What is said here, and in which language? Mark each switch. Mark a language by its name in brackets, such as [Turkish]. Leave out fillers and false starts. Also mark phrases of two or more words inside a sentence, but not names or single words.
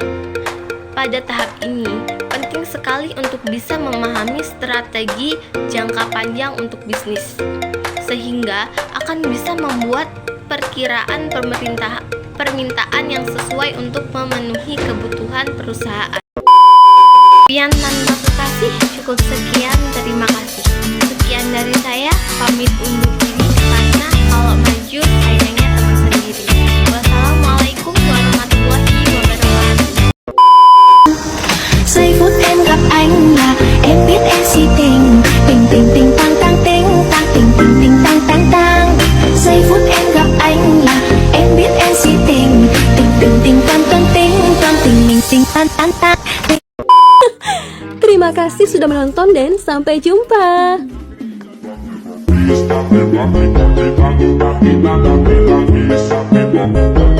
[Indonesian] Pada tahap ini, penting sekali untuk bisa memahami strategi jangka panjang untuk bisnis, sehingga akan bisa membuat perkiraan permintaan yang sesuai untuk memenuhi kebutuhan perusahaan. Sekian tanpa kasih, cukup sekian, terima kasih. Sekian dari saya, pamit undur diri karena kalau maju sayangnya teman sendiri. [Arabic] والسلام عليكم ورحمة الله وبركاته. [Vietnamese] Giây phút em gặp anh là em biết em si tình, tình tình tình tang tang ting tang tình tình tình tang tang tang. Giây phút em gặp anh là em biết em si tình, tình tình tình tang tang ting tang tình mình tình tang tang tang. [Indonesian] Terima kasih sudah menonton menonton dan sampai jumpa. Bisa